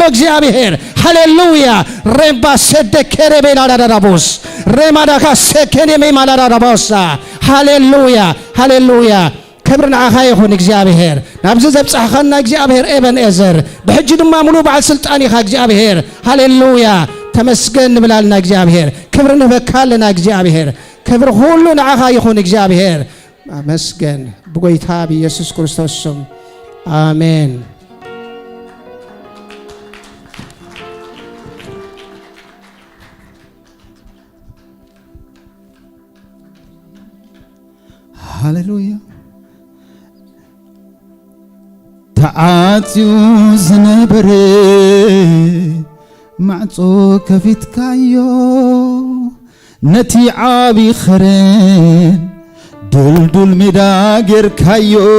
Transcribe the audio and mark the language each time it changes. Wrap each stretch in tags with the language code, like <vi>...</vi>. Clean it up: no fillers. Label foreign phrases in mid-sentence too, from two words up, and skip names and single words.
<ti>እግዚአብሔር ሃሌሉያ ረባ ሰደከረ ቤዳዳዳቦስ ረማዳካ ሰከደ ቤዳዳዳቦስ ሃሌሉያ ሃሌሉያ ክብሪ ንዓኻ ይኹን እግዚአብሔር ናብዚ ዘብጽሕኸና እግዚአብሔር ኤበንኤዘር ብሕጂ ድማ ሙሉእ በዓል ስልጣን ኢኻ እግዚአብሔር ሃሌሉያ ተመስገን ንብላልና እግዚአብሔር ክብሪ ንበካለና እግዚአብሔር ክብር ሁሉ ንዓኻ ይኹን እግዚአብሔር አመስገን በጌታ በኢየሱስ ክርስቶስ ስም አሜን። ሃሌሉያ ተዓጽዩ ዝነበረ ማዕጾ ከፊትካዮ ነቲ ዓቢ ኸረን ዱልዱል ሜዳ ጌርካዮ</ti>